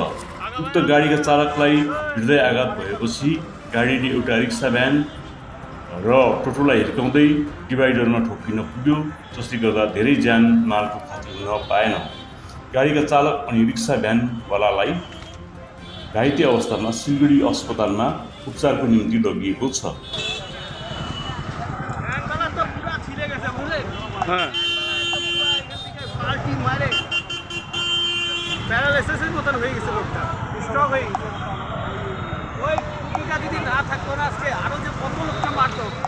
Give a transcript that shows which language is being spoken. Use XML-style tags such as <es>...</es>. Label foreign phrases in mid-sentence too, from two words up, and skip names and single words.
<ne>उक्त गाडीका चालकलाई हृदयाघात भएपछि गाडीले एउटा रिक्सा भ्यान र टोटोलाई हिर्काउँदै डिभाइडरमा ठोकिन पुग्यो, जसले गर्दा धेरै ज्यान मालको क्षति हुन पाएन। गाडीका चालक अनि रिक्सा भ्यानवालालाई घाइते अवस्थामा सिलगढी अस्पतालमा उपचारको निम्ति लगिएको छ।</ne> <bn>প্যারালাইসিসের মতন হয়ে গেছে লোকটা, স্ট্রোক হয়ে গেছে। ওই কুকুরটা যদি না থাকতো না আজকে আরো যে কত লোকটা মারতো।</bn>